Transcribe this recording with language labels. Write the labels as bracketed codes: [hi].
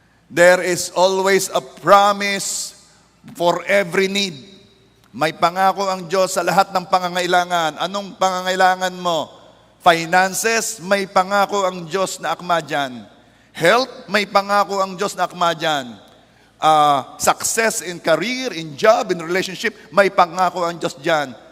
[en] There is always a promise for every need. [tl] May pangako ang Diyos sa lahat ng pangangailangan. Anong pangangailangan mo? Finances, may pangako ang Diyos na akma dyan. Health, may pangako ang Diyos na akma dyan. [en] Success in career, in job, in relationship, [tl] may pangako ang Diyos dyan.